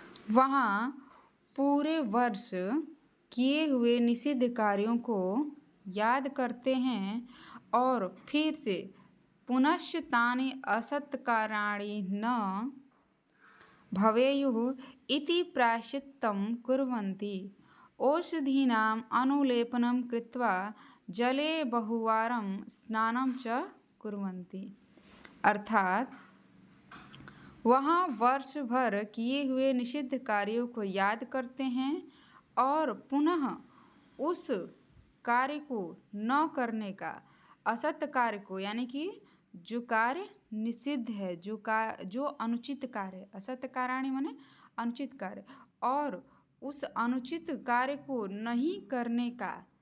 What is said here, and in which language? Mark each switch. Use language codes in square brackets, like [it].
[hi] वहाँ पूरे वर्ष किए हुए निषिद्ध कार्यों को याद करते हैं और फिर से [sa] पुनश्च तानि असत्कार्याणि न भवेयुः इति प्रायश्चित्तं कुर्वन्ति। औषधीनाम् अनुलेपनं कृत्वा जले बहुवारं स्नानं च कुर्वन्ति। [hi] अर्थात वहाँ वर्ष भर किए हुए निषिद्ध कार्यों को याद करते हैं और पुनः उस कार्य को न करने का, असत कार्य को, यानी कि जो कार्य निषिद्ध है, जो अनुचित कार्य, असत कार्याणि माने अनुचित कार्य, और उस अनुचित कार्य को नहीं करने का